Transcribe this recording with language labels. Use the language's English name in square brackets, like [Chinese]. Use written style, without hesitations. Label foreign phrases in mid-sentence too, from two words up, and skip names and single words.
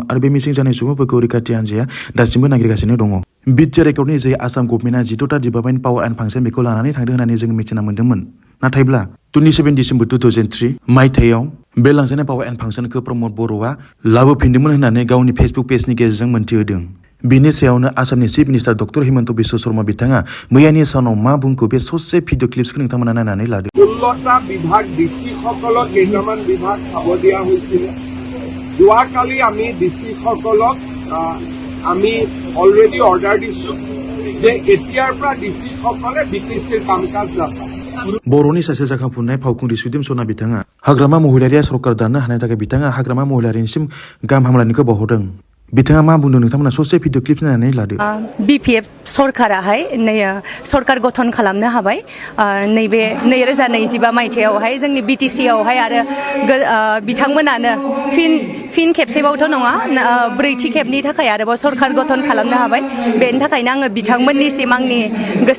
[Bodo] आरो बे मिसिं जानाय सुबुंफोरखौ रैखाथि हान्जाया दासिमबो नागिरगासिनो दङ बिटिआर रेकर्डनि जे आसाम गभर्नमेन्टआ 16टा डिपार्टमेन्ट [English] power and function [Bodo] बेखौ लानानै थांदों होननानै जोङो मिथिना मोन्दोंमोन नाथायब्ला 27 डिसेम्बर 2003 मायथाइयाव बे लांजानाय [English] power and function [Bodo] प्रमद बर'आ लाबोफिनदोंमोन होननानै गावनि फेसबुक पेजनि गेजेरजों मोनथिहोदों बिनि सायावनो आसामनि [English] chief minister [Bodo] डक्टर हिमन्त बिश्व शर्मा बिथाङा मैयानि सानाव मा बुंखो बे ससे [English] video clips [Bodo] नोंथांमोना नायनानै लादो [Assamese] 16টা বিভাগ ডিসি সকলক কেইটামান বিভাগ চাব দিয়া হৈছিল যোৱাকালি আমি ডিসি সকলক আমি অলৰেডি অৰ্ডাৰ দিছো যে এতিয়াৰ পৰা ডিসি সকলে বিটিচিৰ কাম-কাজ নাচায় [Bodo] बर'नि सासे जाखांफुनाय फावखुंग्रि सुदेम सना बिथाङा हाग्रामा महिलारिया सरकार दानो हानायनि थाखाय बिथाङा हाग्रामा महिलारिनिसिम गाहाम हामलायनायखौ बावहरदों बिथाङा मा बुंदों नोंथांमोना ससे [English] video clip [Bodo] नायनानै लादो बिपिएफ सरकाराहाय सरकार गठन खालामनो हाबाय नैबे 2025 मायथाइयावहाय जोंनि बिटिसि आवहाय आरो बिथांमोनानो फिन खेबसेबावथ' नङा ब्रैथि खेबनि थाखाय आरोबाव सरकार गठन खालामनो हाबाय बेनि थाखायनो आङो बिथांमोननिसिम आंनि गोसो